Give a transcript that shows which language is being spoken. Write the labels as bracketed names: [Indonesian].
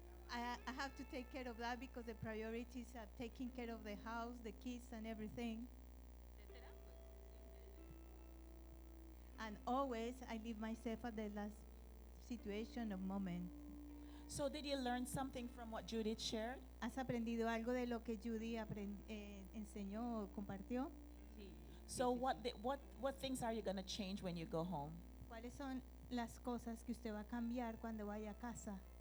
[English] I have to take care of that because the priorities are taking care of the house, the kids, and everything. And always, I leave myself at the last situation or moment. So, did you learn something from what Judith shared? [Spanish] ¿Has aprendido algo de lo que Judith enseñó o compartió? [English] So, what things are you going to change when you go home? [Spanish] ¿Cuáles son las cosas que usted va a cambiar cuando vaya a casa?